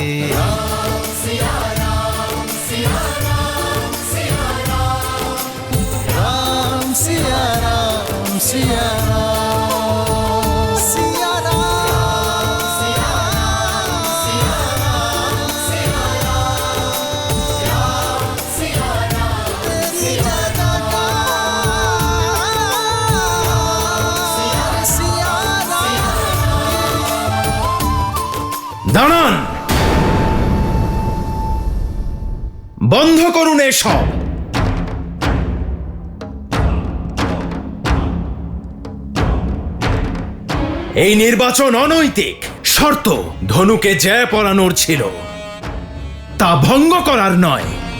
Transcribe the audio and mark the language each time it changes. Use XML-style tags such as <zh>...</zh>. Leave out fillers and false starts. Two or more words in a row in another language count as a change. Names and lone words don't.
<hi>राम सिया राम सिया राम सिया राम, राम सिया राम सिया राम सिया राम सिया राम सिया राम सिया राम तेरी जगह सिया राम।</hi> <bn>দাঁড়ান, বন্ধ করুন এসব। এই নির্বাচন অনৈতিক। শর্ত ধনুকে জয় পরানোর ছিল, তা ভঙ্গ করার নয়।</bn>